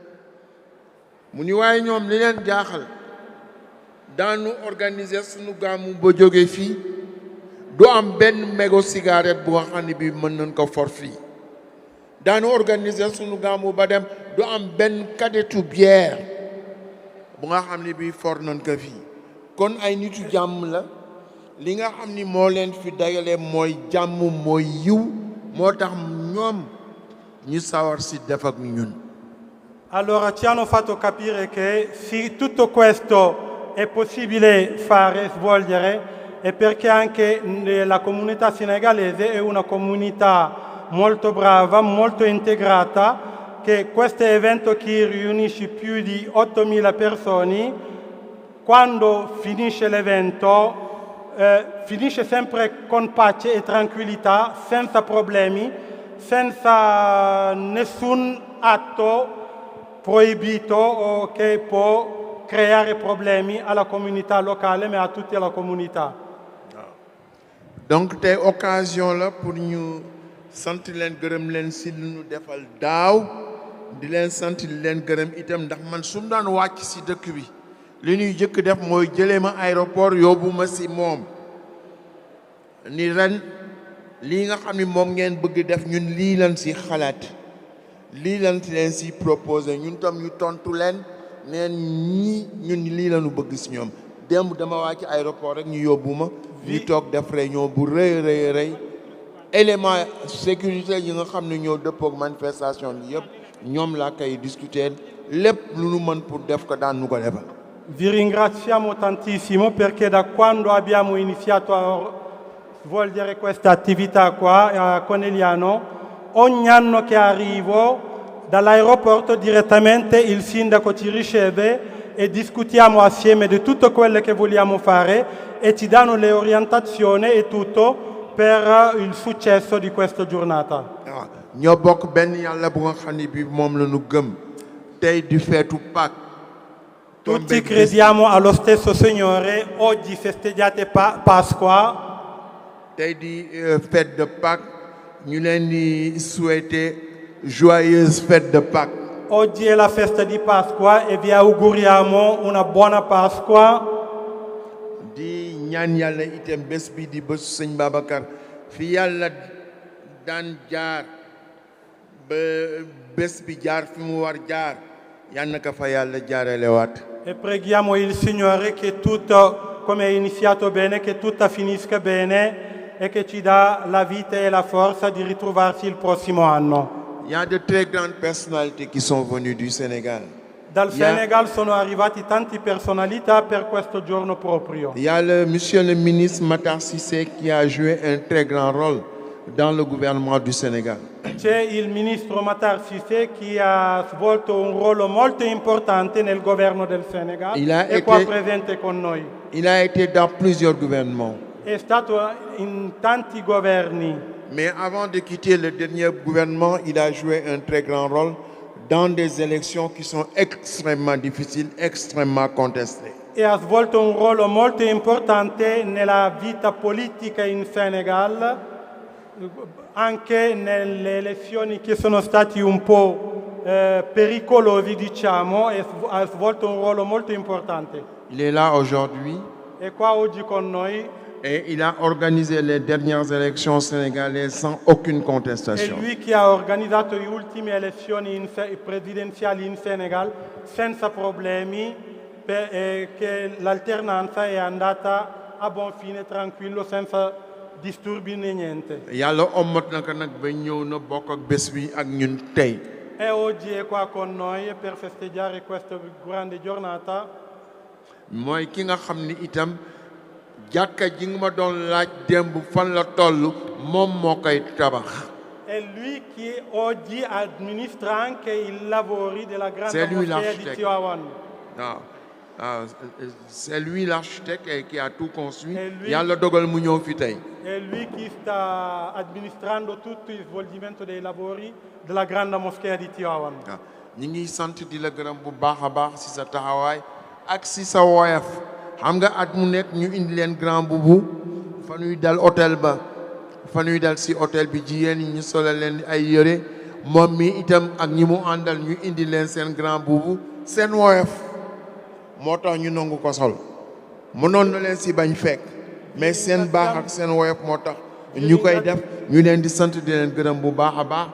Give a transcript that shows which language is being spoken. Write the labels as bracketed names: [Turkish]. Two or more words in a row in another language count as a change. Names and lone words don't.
[Wolof] mu ni waaye ñoom li leen jaaxal daanu organiser suñu gàmmu ba jóge fii du am benn [French] mégo cigarette [Wolof] bu nga xam ne bi mën nañ ko for fii daanu organiser suñu gàmmu ba dem du am benn kadetu bière bu nga xam ne bi for nañ ko fii kon ay nitu jàmm la li nga xam ni moo leen fi dagale mooy jàmm mooy yiw moo tax ñoom ñu sawar si def ak ñun. [Italian] Allora ci hanno fatto capire che sì, tutto questo è possibile fare, svolgere, e perché anche la comunità senegalese è una comunità molto brava, molto integrata, che questo evento che riunisce più di 8.000 persone, quando finisce l'evento, finisce sempre con pace e tranquillità, senza problemi, senza nessun atto proibito o che può creare problemi alla comunità locale, [French] mais à toute la comunità. [Wolof] Donc tey occasion la pour ñu sant leen gërëm leen si lu ñu defal daaw di leen sant leen gërëm itam ndax man su mu daan wàcc si dëkk bi li ñuy jëkk def mooy jëlee ma aéroport yóbbu ma si moom ni ren lii nga xam ni moom ngeen bëgg def ñun lii lan si xalaat lii lan leen si proposé ñun tam ñu tontu leen neen ñii ñun lii lañu bëgg si ñoom démb dama wàcc aéroport rek ñu yóbbu ma ñu toog def réunion bu rëy [French] élément sécurité [Wolof] yi nga xam ne ñoo dëppook manifestation bi yëpp ñoom laa koy discuter lépp lu nu mën pour def ko daan nu ko defal. [Italian] Vi ringraziamo tantissimo perché da quando abbiamo iniziato a svolgere questa attività qua a Conegliano, ogni anno che arrivo dall'aeroporto direttamente il sindaco ci riceve e discutiamo assieme di tutto quello che vogliamo fare e ci danno le orientazioni e tutto per il successo di questa giornata. [Wolof] ñoo bokk benn yàlla bu nga xam ne bi moom la ñu gëm tey di feetu Pâques. [Italian] Tutti crediamo allo stesso Signore, oggi festeggiate Pasqua. [Wolof] tey di [French] fête de Pâques [Wolof] ñu leen di [French] souhaiter joyeuse fête de Pâques. [Italian] Oggi è la festa di Pasqua e vi auguriamo una buona Pasqua. [Wolof] di ñaan yàlla itam bés bi di bésu sëñ Babacar fi yàlla daan jaar ba bés bi jaar fi mu war jaar yal na ko fa yàlla jaarelewaat. [Italian] E preghiamo il Signore che tutto, come è iniziato bene, che tutto finisca bene e che ci dà la vita e la forza di ritrovarsi il prossimo anno. [French] Il y a de très grandes personnalités qui sont venues du Sénégal. [Italian] Dal Senegal sono arrivati tante personalità per questo giorno proprio. [French] Il y a monsieur le ministre Matar Cissé qui a joué un très grand rôle dans le gouvernement du Sénégal. [Italian] C'è il ministro Matar Cissé che ha svolto un ruolo molto importante nel governo del Senegal e qua presente con noi. [French] Il a été dans plusieurs gouvernements. [Italian] È stato in tanti governi. [French] Mais avant de quitter le dernier gouvernement, il a joué un très grand rôle dans des élections qui sont extrêmement difficiles, extrêmement contestées. [Italian] E ha svolto un ruolo molto importante nella vita politica in Senegal, anche nelle elezioni che sono stati un po' pericolosi, diciamo, e ha svolto un ruolo molto importante. [French] Il est là aujourd'hui. [Italian] È qua oggi con noi. [French] Et il a organisé les dernières élections sénégalaises sans aucune contestation. [Italian] È lui che ha organizzato le ultime elezioni presidenziali in Senegal senza problemi, che l'alternanza è andata a buon fine, tranquillo, senza disturbi né niente. [Wolof] Yàlla ommat na ko nag ba ñëw na bokk ak bés bi ak ñun tey. [Italian] E oggi è qua con noi per festeggiare questa grande giornata. [Wolof] mooy ki nga xam ni itam jàkka ji nga ma doon laaj démb fan la toll moom moo koy tabax. [Italian] È lui che oggi amministra anche i lavori della grande [French] C'est lui [Italian] moschea di [French] l'architecte. [Italian] Tivaouane. [French] C'est lui l'architecte et qui a tout construit. Et lui- [Wolof] Yàlla dogal mu ñëw fi tey. [Italian] È lui che sta amministrando tutto il svolgimento dei lavori della grande moschea di Tivaouane. [Wolof] waaw ñi ngi sant di la gërëm bu baax a baax si sa taxawaay ak si sa woyof xam nga at mu nekk ñu indi leen [French] grand boubou [Wolof] fa ñuy dal hôtel ba fa ñuy dal si hôtel bi jigéen ñi ñu solal leen ay yëre moom mi itam ak ñi mu àndal ñu indi leen seen [French] grand boubou [Wolof] seen woyof moo tax ñu nangu ko sol mënoon na leen si bañ fekk mais seen baax ak seen woyof moo tax ñu koy def ñu leen di sant di leen gërëm bu baax a baax.